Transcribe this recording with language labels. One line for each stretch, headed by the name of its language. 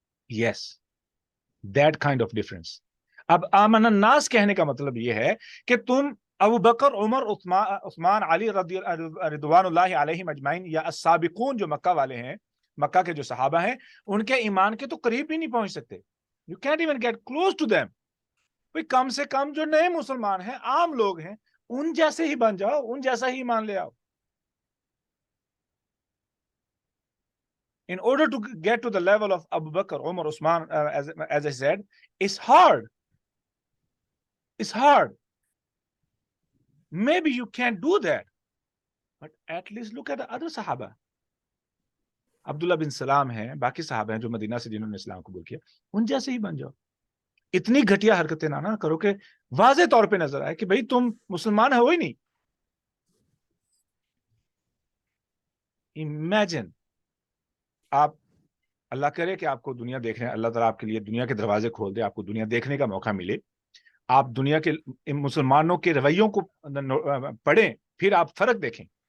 English: Yes, that kind of difference.
Hindi: अब आमन अन्नास कहने का मतलब ये है कि तुम अबू बकर, उमर, उस्मान, अली रिदवानुल्लाहि अलैहिम अजमाइन, या अस्साबिकून जो मक्का वाले हैं, मक्का के जो सहाबा हैं, उनके ईमान के तो करीब भी नहीं पहुंच सकते।
English: You can't even get close to them.
Hindi: भाई कम से कम जो नए मुसलमान हैं, आम लोग हैं, उन जैसे ही बन जाओ, उन जैसा ही ईमान ले आओ।
English: In order to get to the level of Abu Bakr, Umar, Usman, as I said, it's hard. It's hard. Maybe you can't do that, but at least look at the other Sahaba.
Hindi: Abdullah बिन सलाम हैं, बाकी साहब हैं जो Medina से जिन्होंने इस्लाम कबूल किया, उन जैसे ही बन जाओ। इतनी घटिया हरकतें ना करो कि वाज़े तौर पे नजर आए कि भाई तुम मुसलमान हो ही नहीं। इमेजिन, आप, अल्लाह करे कि आपको दुनिया देखने, अल्लाह ताला आपके लिए दुनिया के दरवाजे खोल दे, आपको दुनिया देखने का मौका मिले, आप दुनिया के मुसलमानों के रवैयों को पढ़ें, फिर आप फर्क देखें।